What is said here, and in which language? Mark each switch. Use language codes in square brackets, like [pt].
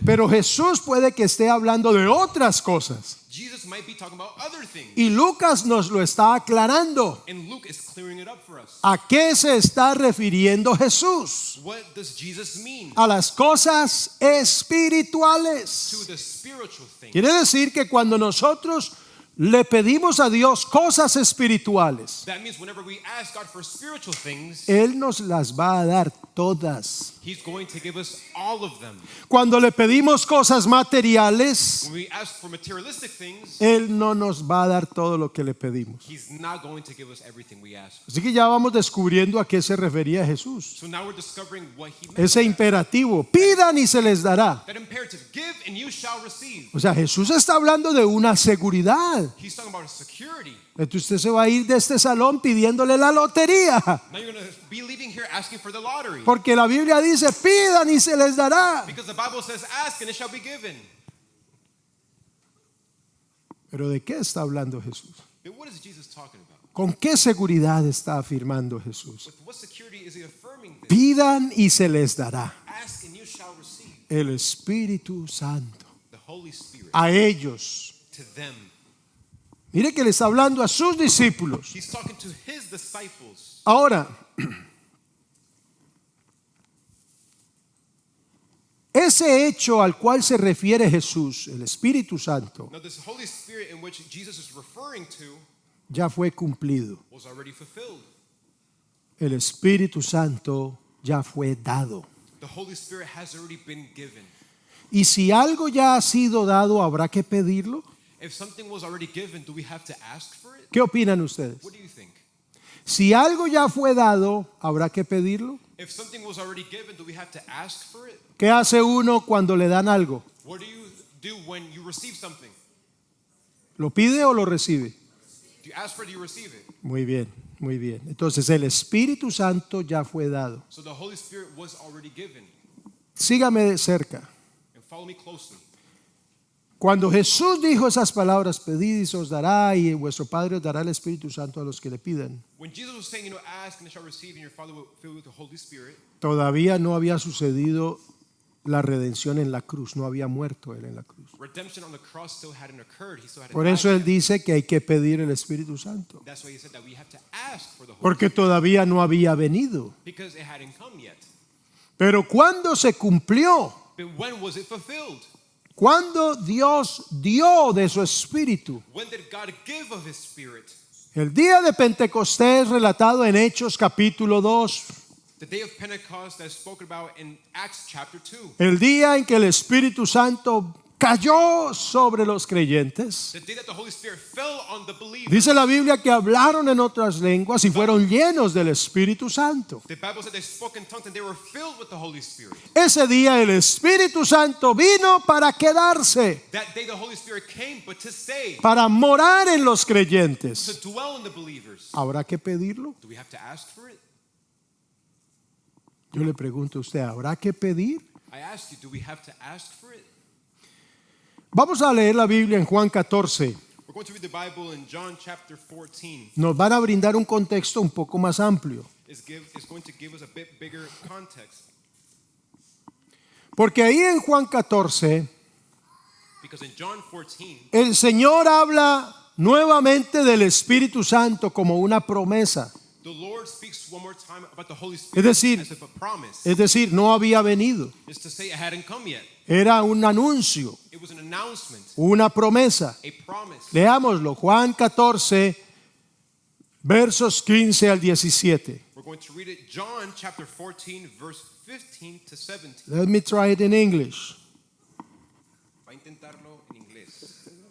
[es] Pero Jesús puede que esté hablando de otras cosas. [en] Jesus might be talking about other things. [es] Y Lucas nos lo está aclarando. [en] And Luke is clearing it up for us. [es] ¿A qué se está refiriendo Jesús? [en] What does Jesus mean? [es] A las cosas [en] To [es] espirituales. [en] the spiritual things. [es] Quiere decir que cuando nosotros le pedimos a Dios cosas espirituales, [en] That means whenever we ask God for spiritual things, [es] Él nos las va a dar todas. [en] He's going to give us all of them. [es] Cuando le pedimos cosas materiales, [en] When we ask for materialistic things, [es] Él no nos va a dar todo lo que le pedimos. [en] He's not going to give us everything we ask. [es] Así que ya vamos descubriendo a qué se refería Jesús. [en] So now we're discovering what He meant. [es] Ese imperativo, pidan y se les dará. [en] That imperative, give and you shall receive. [es] O sea, Jesús está hablando de una seguridad. [en] He's talking about security. [es] Entonces usted se va a ir de este salón pidiéndole la lotería. [en] Now you're going to be leaving here asking for the lottery. [es] Porque la Biblia dice, pidan y se les dará. [en] Because the Bible says, ask and it shall be given. [es] Pero ¿de qué está hablando Jesús? [en] But what is Jesus talking about? [es] ¿Con qué seguridad está afirmando Jesús? [en] With what security is He affirming this? [es] Pidan y se les dará. [en] Ask and you shall receive. [es] El Espíritu Santo. [en] The Holy Spirit [es] A ellos. [en] to them. [es] Mire que le está hablando a sus discípulos. [en] He's talking to His disciples. [es] Ahora, ese hecho al cual se refiere Jesús, el Espíritu Santo, [en] Now this Holy Spirit in which Jesus is referring to [es] ya fue cumplido. [en] was already fulfilled. [es] El Espíritu Santo ya fue dado. [en] The Holy Spirit has already been given. [es] Y si algo ya ha sido dado, ¿habrá que pedirlo? [en] If something was already given, do we have to ask for it? [es] ¿Qué opinan ustedes? [en] What do you think? [es] Si algo ya fue dado, ¿habrá que pedirlo? [en] If something was already given, do we have to ask for it? [es] ¿Qué hace uno cuando le dan algo? [en] What do you do when you receive something? [es] ¿Lo pide o lo recibe? [en] Do you ask for it, do you receive it? [es] Muy bien, muy bien. Entonces el Espíritu Santo ya fue dado. [en] So the Holy Spirit was already given. [es] Sígame de cerca. [en] And follow me closely. [es] Cuando Jesús dijo esas palabras, pedid y se os dará, y vuestro Padre os dará el Espíritu Santo a los que le pidan, [en] When Jesus was saying, ask and it shall receive, and your Father will fill you with the Holy Spirit, [es] todavía no había sucedido la redención en la cruz, no había muerto Él en la cruz. [en] redemption on the cross still hadn't occurred. He still hadn't [es] Por eso Él [en] died yet. [es] dice que hay que pedir el Espíritu Santo, [en] That's why He said that we have to ask for the Holy [es] porque [en] Spirit [es] todavía no había venido. [en] because it hadn't come yet. [es] Pero ¿cuándo se cumplió? [en] But when was it fulfilled? [es] ¿Cuándo Dios dio de su Espíritu? [en] When did God give of His Spirit? [es] El día de Pentecostés relatado en Hechos capítulo 2, [en] The day of Pentecost that's spoken about in Acts chapter 2. [es] el día en que el Espíritu Santo cayó sobre los creyentes, [en] the day that the Holy Spirit fell on the believers, [es] dice la Biblia que hablaron en otras lenguas y fueron llenos del Espíritu Santo. [en] the Bible said they spoke in tongues and they were filled with the Holy Spirit. [es] Ese día el Espíritu Santo vino para quedarse, [en] That day the Holy Spirit came, but to stay, [es] para morar en los creyentes. [en] to dwell in the believers. [es] ¿Habrá que pedirlo? [en] Do we have to ask for it? [es] Yo le pregunto a usted, ¿habrá que pedir? [en] I ask you, do we have to ask for it? [es] Vamos a leer la Biblia en Juan 14. [en] We're going to read the Bible in John chapter 14. [es] Nos van a brindar un contexto un poco más amplio. [en] It's going to give us a bit bigger context. [es] Porque ahí en Juan 14, [en] Because in John 14, [es] el Señor habla nuevamente del Espíritu Santo como una promesa. [en] the Lord speaks one more time about the Holy [es] Es [en] Spirit [es] decir, [en] as if a promise. [es] Es decir, no había venido. [en] It's to say it hadn't come yet. [es] Era un anuncio, [en] It was an announcement, [es] una promesa. [en] a promise. [es] Leámoslo, Juan 14, versos 15 al 17. [en] We're going to read it, John chapter 14, verse 15 to 17. Let me try it in English. [es] Va a intentarlo en inglés.